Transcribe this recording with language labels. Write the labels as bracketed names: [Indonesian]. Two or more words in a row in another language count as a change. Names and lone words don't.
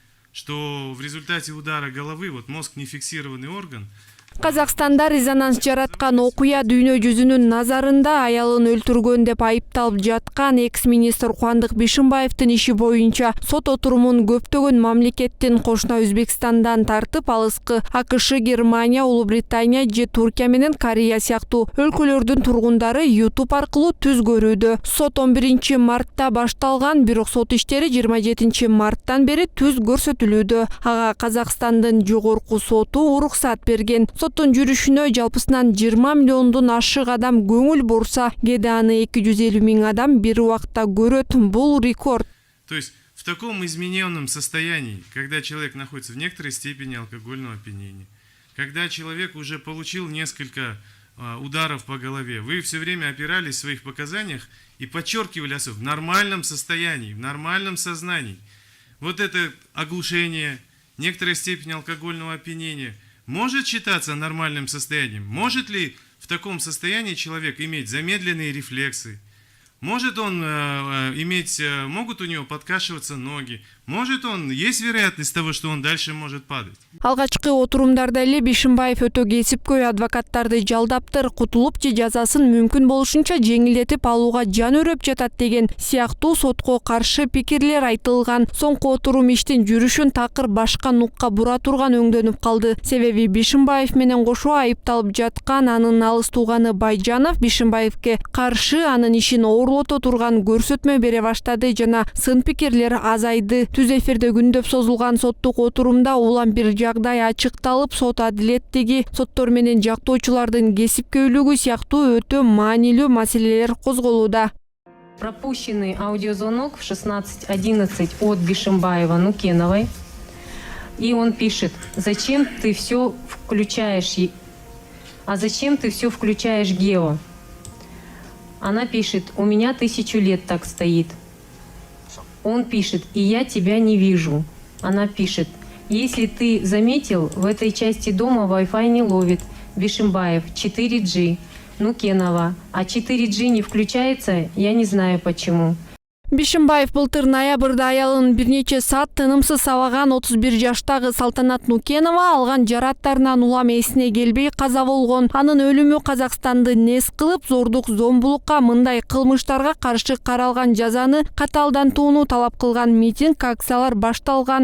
[Russian] что в результате удара головы, вот мозг не фиксированный орган. [Kyrgyz] Казакстанда резонанс жараткан окуя дүйнө жүзүнүн назарында аялын өлтүргөн деп айыпталып жаткан экс-министр Кубандык Бишимбаевдин иши боюнча сот отурумун көптөгөн мамлекеттин кошуна Өзбекстандан тартып алыскы АКШ, Германия, Улуу Британия же Туркия менен Корея сыяктуу өлкөлөрдүн тургундары YouTube аркылуу түз көрүүдө. Сот 11 мартта башталган, бирок сот иштери 27 марттан бери түз көрсөтүлүүдө. Ага Казакстандын жогорку соту уруксат берген. Соттун жүрүшүнө жалпысынан 20 миллиондон ашык адам көңүл бурса, кээде аны 250 000 адам бир убакта көрөт. Бул рекорд. [Russian] То есть в таком измененном состоянии, когда человек находится в некоторой степени алкогольного опьянения, когда человек уже получил несколько ударов по голове, вы все время опирались в своих показаниях и подчеркивали в нормальном состоянии, в нормальном сознании. Вот это оглушение, некоторая степень алкогольного опьянения может считаться нормальным состоянием? Может ли в таком состоянии человек иметь замедленные рефлексы? Может он могут у него подкашиваться ноги? Есть вероятность того, что он дальше может падать? [Kyrgyz] Алгачкы отурумдарда эле Бишимбаев өтө кесипкөй адвокаттарды жалдаптыр, кутулуп же жазасын мүмкүн болушунча жеңилдетип алууга жан өрөп жатат деген сыяктуу сотко каршы пикирлер айтылган. Соңку отурум иштин жүрүшүн такыр башка нукка бура турган өңдөнүп калды. Себеби Бишимбаев менен кошо айыпталып жаткан анын алыс тууганы Байжанов Бишимбаевке каршы анын ишин оорлото турган көрсөтмө бере баштады жана сын пикирлер азайды. Түз эфирде күндөп созулган соттук отурумда улам бир жагдай ачыкталып, сот адилеттиги, соттор менен жактоочулардын кесипкөйлүгү сыяктуу өтө маанилүү маселелер козголууда. [Russian] Пропущенный аудиозвонок в 16:11 от Бишимбаева Нукеновой. И он пишет: зачем ты все включаешь? А зачем ты все включаешь Гео? Она пишет: у меня 1000 лет так стоит. Он пишет: и я тебя не вижу. Она пишет: если ты заметил, в этой части дома Wi-Fi не ловит. Бишимбаев 4G. Нукенова: а 4G не включается, я не знаю почему. [Kyrgyz] Бишимбаев былтыр ноябрда аялын бир нече саат тынымсыз сабаган 31 жаштагы Салтанат Нукенова алган жараттарынан улам эсине келбей каза болгон. Анын өлүмү Казакстанды нес кылып, зордук, зомбулукка, мындай кылмыштарга каршы каралган жазаны катаалдантууну талап кылган митинг, акциялар башталган.